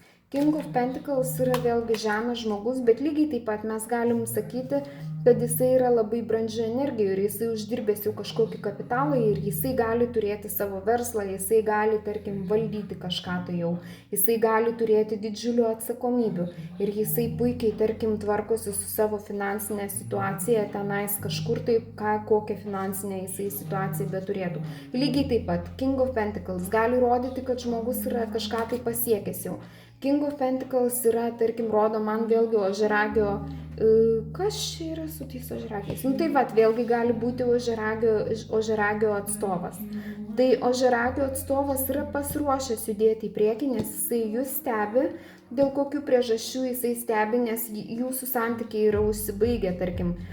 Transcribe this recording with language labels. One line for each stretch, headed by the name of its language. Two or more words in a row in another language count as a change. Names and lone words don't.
Lithuanian: King of Pentacles yra vėlgi žemės žmogus, bet lygiai taip pat mes galim sakyti, kad jisai yra labai brandžių energijų ir jisai uždirbęs jau kažkokį kapitalą ir jisai gali turėti savo verslą, jisai gali, tarkim, valdyti kažką tai jau, jisai gali turėti didžiulių atsakomybių ir jisai puikiai, tarkim, tvarkosi su savo finansinė situacija tenais kažkur tai, kokią finansinę jisai situaciją beturėtų. Lygiai taip pat, King of Pentacles gali rodyti, kad žmogus yra kažką tai pasiekęs jau. King of Pentacles yra, tarkim, rodo man vėlgi ožiaragio, kas čia yra su tais ožiaragiais? Nu tai vat, vėlgi gali būti ožiaragio atstovas. Tai ožiaragio atstovas yra pasiruošęs judėti į priekį, nes jisai jūs stebi, dėl kokių priežasčių jisai stebi, nes jūsų santykiai yra užsibaigę, tarkim.